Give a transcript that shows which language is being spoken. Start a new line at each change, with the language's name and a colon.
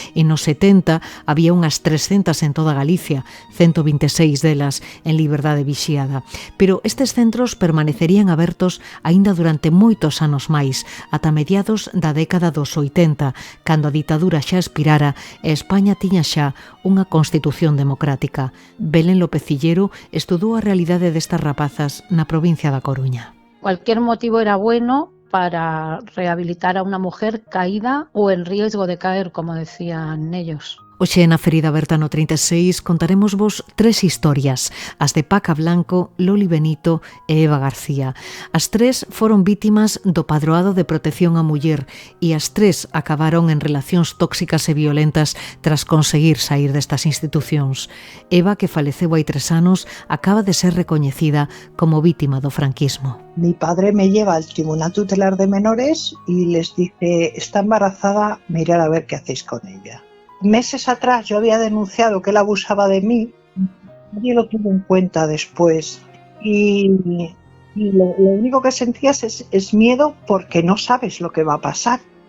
Galician: E nos 70 había unhas 300 en toda Galicia, 126 delas en liberdade vixiada. Pero estes centros permanecerían abertos aínda durante moitos anos máis, ata mediados da década dos 80, cando a ditadura xa expirara e España tiña xa unha constitución democrática. Belén López Cillero estudou a realidade destas rapazas na provincia da Coruña.
Spanish: Cualquier motivo era bueno para rehabilitar a una mujer caída o en riesgo de caer, como decían ellos.
Galician: Hoxe na Ferida Aberta no 36 contaremos vos 3 historias, as de Paca Blanco, Loli Benito e Eva García. As 3 foron vítimas do Padroado de Protección á Muller e as 3 acabaron en relacións tóxicas e violentas tras conseguir sair destas institucións. Eva, que faleceu hai 3 anos, acaba de ser recoñecida como vítima do franquismo.
Spanish: Mi padre me lleva al Tribunal Tutelar de Menores y les dice, está embarazada, mirad a ver qué hacéis con ella. Meses atrás yo había denunciado que él abusaba de mí, nadie lo tuvo en cuenta después y lo único que sentías es miedo porque no sabes lo que va a pasar.